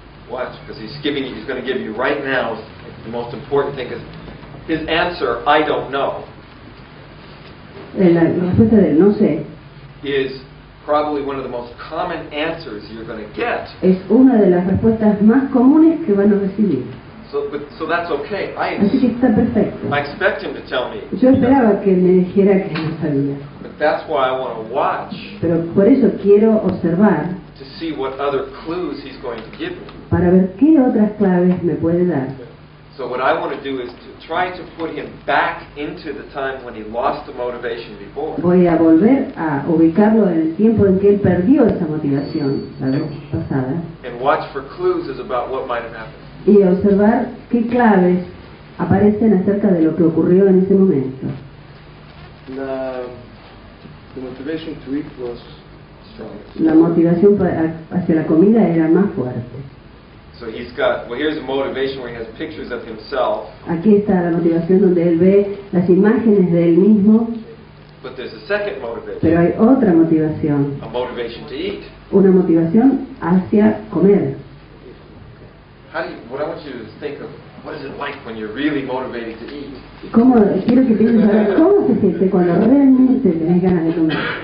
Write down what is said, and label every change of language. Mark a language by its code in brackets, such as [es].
[en] Watch, because he's going to give you right now, the most important thing is his answer, I don't know, [es] La respuesta de no sé [en] is probably one of the most common answers you're going to get. [es] es una de las respuestas más comunes que van a recibir. [en] So that's okay. [es] Así que está perfecto. [en] I expect him to tell me. [es] Yo esperaba que me dijera que no sabía, [en] But that's why I want to watch [es] pero por eso quiero observar [en] to see what other clues he's going to give me. [es] para ver qué otras claves me puede dar. [en] So what I want to do is to try to put him back into the time when he lost the motivation before. [es] Voy a volver a ubicarlo en el tiempo en que él perdió esa motivación la vez pasada [en] And watch for clues as about what might have happened. [es] y observar qué claves aparecen acerca de lo que ocurrió en ese momento. [en] the motivation to eat was strong. [es] La motivación hacia la comida era más fuerte. [en] So he's got, well, here's a motivation where he has pictures of himself, [es] Aquí está la motivación donde él ve las imágenes de él mismo, [en] but there's a second motivation, [es] pero hay otra motivación, [en] a motivation to eat. [es] una motivación hacia comer. [en] What I want you to think of, what is it like when you're really motivated to eat? [es] Quiero que pienses a ver cómo se siente cuando realmente tenés ganas de comer.